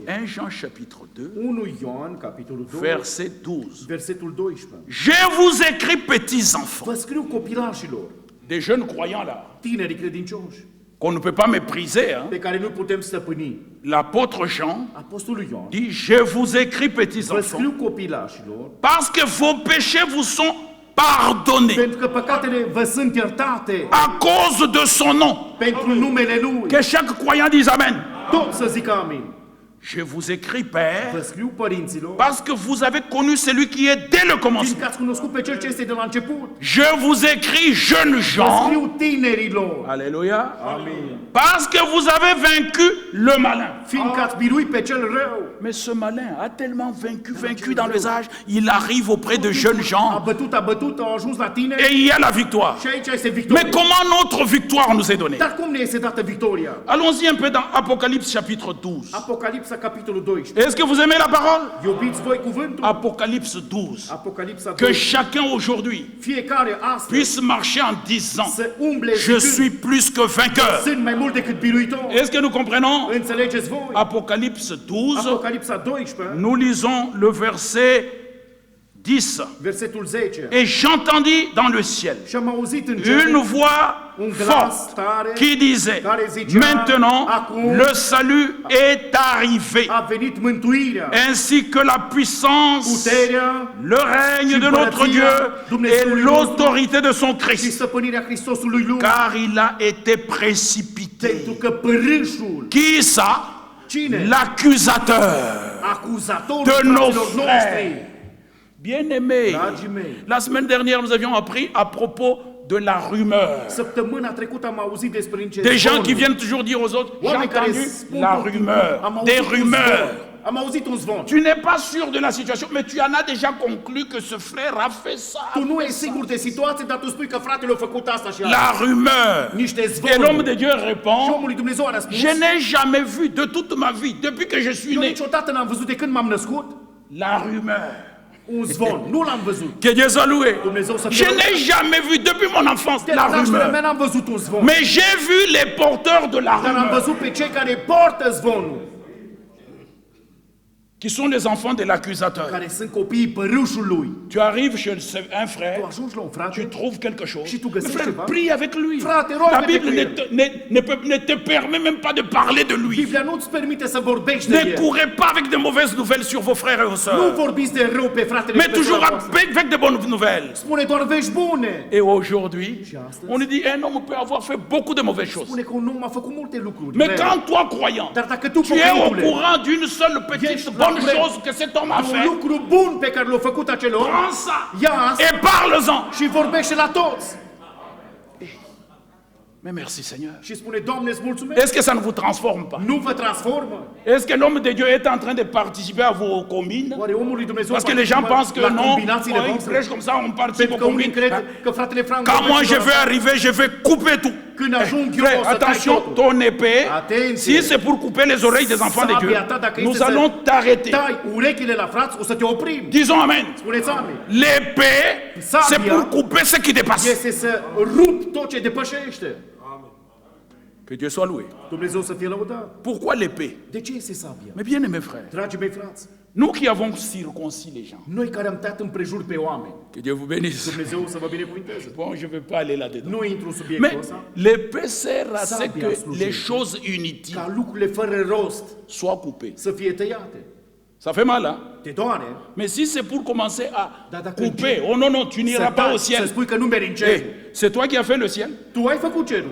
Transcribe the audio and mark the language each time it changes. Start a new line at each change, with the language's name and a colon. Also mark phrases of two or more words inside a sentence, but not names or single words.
French: 1 Jean chapitre 2,
Romanian: 1 Ioan, capitolul 2,
French: verset 12.
Romanian: versetul 12.
French: Je vous écris, petits enfants,
Romanian: Vă scriu copilașilor,
French: des jeunes croyants là,
Romanian: tinerii credincioși,
French: qu'on ne peut pas mépriser. Hein.
Romanian: pe care nu putem stăpâni.
French: L'apôtre Jean
Romanian: Apostolul Ioan,
French: dit, je vous écris, petits
Romanian: vă
French: enfants,
Romanian: scriu copilașilor,
French: parce que vos péchés vous sont pardonnés
Romanian: pentru că păcatele vă sunt iertate
French: à cause de son nom.
Romanian: pentru numele Lui.
French: Que chaque croyant dise Amen.
Romanian: Tot să zică amin.
French: Je vous écris, Père,
Romanian: Vă scriu părinților,
French: parce que vous avez connu celui qui est dès le commencement.
Romanian: fiindcă ați cunoscut pe Cel ce este de la început.
French: Je vous écris, jeunes
Romanian: Vă
French: gens,
Romanian: scriu tinerilor,
French: alléluia,
Romanian: amin,
French: parce que vous avez vaincu le malin.
Romanian: fiindcă ați biruit pe cel rău.
French: Mais ce malin a tellement vaincu dans les âges, il arrive auprès de jeunes
Romanian: A
French: gens
Romanian: bătut, a ajuns la
French: et
Romanian: tine
French: il y a la victoire.
Romanian: și aici este
French: Mais
Romanian: victoria.
French: comment notre victoire nous est donnée?
Romanian: Dar cum ne este dată victoria?
French: Allons-y un peu dans Apocalypse chapitre 12.
Romanian: Apocalipsa Apocalipsa, capitolul 12.
French: Est-ce que vous aimez la parole?
Romanian: Iubiți voi cuvântul?
French: Apocalypse 12.
Romanian: Apocalipsa
French: Que 12. chacun aujourd'hui
Romanian: Fiecare astăzi
French: puisse marcher en disant,
Romanian: să umble
French: je suis plus que vainqueur.
Romanian: sunt mai mult decât biruitor.
French: Est-ce que nous comprenons?
Romanian: Înțelegeți voi?
French: Apocalypse 12,
Romanian: Apocalipsa 12,
French: nous lisons le verset 10.
Romanian: versetul 10.
French: Et j'entendis dans le ciel
Romanian: Și am auzit în cer
French: une voix
Romanian: un glas
French: forte
Romanian: tare
French: qui disait,
Romanian: care zicea,
French: maintenant
Romanian: acum
French: le salut est arrivé,
Romanian: a venit mântuirea,
French: ainsi que la puissance,
Romanian: puterea
French: le règne de notre Dieu et l'autorité de son
Romanian: și
French: Christ,
Romanian: stăpânirea Hristosului lui.
French: car il a été précipité.
Romanian: Pentru că pârâșul,
French: Qui ça?
Romanian: cine?
French: L'accusateur
Romanian: Acuzatorul
French: de nos
Romanian: fraților noștri.
French: frères. Bien-aimés,
Romanian: Dragii mei,
French: la semaine dernière, nous avions appris à propos de la rumeur.
Romanian: săptămâna trecută am auzit despre niște
French: Des gens
Romanian: zvonuri.
French: qui viennent toujours dire aux autres, j'ai
Romanian: Oameni care
French: entendu
Romanian: spun
French: la
Romanian: tot timpul,
French: rumeur,
Romanian: am auzit
French: des
Romanian: un
French: rumeurs.
Romanian: zvon. Am auzit un zvon.
French: Tu n'es pas sûr de la situation, mais tu en as déjà conclu que ce frère a fait ça.
Romanian: Tu nu ești sigur de situație, dar tu spui că fratele a făcut asta și asta.
French: La rumeur.
Romanian: Niște
French: Et l'homme
Romanian: zvonuri.
French: de Dieu
Romanian: Și
French: répond,
Romanian: omul lui Dumnezeu a răspuns,
French: je n'ai jamais vu de toute ma vie, depuis que je suis
Romanian: eu
French: né,
Romanian: niciodată n-am văzut de când m-am născut
French: la rumeur.
Romanian: un zvon. Nu l-am văzut.
French: Que Dieu soit loué.
Romanian: Dumnezeu să
French: Je
Romanian: fie
French: n'ai jamais vu depuis mon enfance
Romanian: de la la nașterea mea
French: rumeur.
Romanian: n-am văzut un zvon.
French: Mais j'ai vu les porteurs de la
Romanian: Dar am
French: rumeur,
Romanian: văzut pe cei care portă zvonul,
French: qui sont les enfants de l'accusateur.
Romanian: care sunt copiii părâșului.
French: Tu arrives chez un
Romanian: Tu
French: frère,
Romanian: ajungi la un
French: tu
Romanian: frate,
French: trouves quelque chose.
Romanian: Și tu
French: Le
Romanian: găsești
French: frère,
Romanian: ceva.
French: prie avec lui.
Romanian: Frate,
French: La
Romanian: roagă-te
French: Bible
Romanian: cu
French: ne
Romanian: el.
French: ne te permet même pas de parler de lui.
Romanian: Biblia nu-ți permite să vorbești de
French: Ne
Romanian: el.
French: courez pas avec de mauvaises nouvelles sur vos frères et vos
Romanian: Nu
French: sœurs,
Romanian: vorbiți de rău pe fratele
French: mais
Romanian: și pe
French: toujours
Romanian: sora voastră.
French: avec de bonnes nouvelles.
Romanian: Spune doar vești bune.
French: Et aujourd'hui,
Romanian: Și astăzi?
French: on nous dit un homme peut avoir fait beaucoup de mauvaises choses.
Romanian: Spune că un om a făcut multe lucruri.
French: Mais
Romanian: rele.
French: quand toi, croyant,
Romanian: Dar dacă tu,
French: tu es au
Romanian: pocăitule,
French: courant d'une seule petite
Romanian: Ești
French: bonne
Romanian: la
French: chose que cet homme a
Romanian: un
French: fait,
Romanian: lucru bun pe care l-a făcut acel om,
French: prends ça
Romanian: ia asta
French: et parle-en.
Romanian: și vorbește la toți.
French: Mais merci Seigneur.
Romanian: Și spune, Doamne, îți mulțumesc.
French: Est-ce que ça ne vous transforme pas?
Romanian: Nu vă transformă?
French: Est-ce que l'homme de Dieu est en train de participer à vos combines?
Romanian: Oare omul lui Dumnezeu
French: Parce que les gens pensent que
Romanian: la
French: non,
Romanian: combinațiile
French: ils
Romanian: voastre?
French: prêchent comme ça, on participe
Romanian: Pentru
French: aux
Romanian: că unii
French: combines.
Romanian: cred că fratele Frank
French: Quand moi
Romanian: vorbește
French: je
Romanian: doar
French: vais
Romanian: așa.
French: arriver, je vais couper tout.
Romanian: Când ajung eu
French: Frère,
Romanian: o să tai
French: attention,
Romanian: totul.
French: ton épée, Attention. si c'est pour couper les oreilles des enfants de Dieu,
Romanian: Sabia ta, dacă
French: nous
Romanian: este să
French: allons t'arrêter.
Romanian: tai urechile la frați, o să te oprim.
French: Disons Amen.
Romanian: Spuneți amin.
French: L'épée,
Romanian: Sabia
French: c'est pour couper ce qui dépasse.
Romanian: Este să rup tot ce depășește.
French: Que Dieu soit loué.
Romanian: Dumnezeu să fie lăudat.
French: Pourquoi l'épée?
Romanian: De ce este sabia?
French: Mais bien aimés frères,
Romanian: Dragii mei frați,
French: nous qui avons circoncis les gens,
Romanian: noi care am dat împrejur pe oameni,
French: que Dieu vous bénisse.
Romanian: Dumnezeu să vă binecuvânteze.
French: Bon, je ne vais pas aller là-dedans.
Romanian: Nu intru în
French: Mais
Romanian: subiectul ăsta,
French: l'épée sert à ce
Romanian: Sabia
French: que
Romanian: slujește.
French: les choses inutiles
Romanian: ca lucrurile fără rost
French: soient coupées.
Romanian: să fie tăiate.
French: Ça fait mal, hein?
Romanian: Te doare?
French: Mais si c'est pour commencer à
Romanian: Da, dacă
French: couper,
Romanian: începi
French: oh non, non, tu
Romanian: să
French: n'iras pas au
Romanian: taci, să
French: ciel.
Romanian: spui că nu mergi în cer.
French: Eh, c'est toi qui as fait le ciel?
Romanian: Tu ai făcut cerul.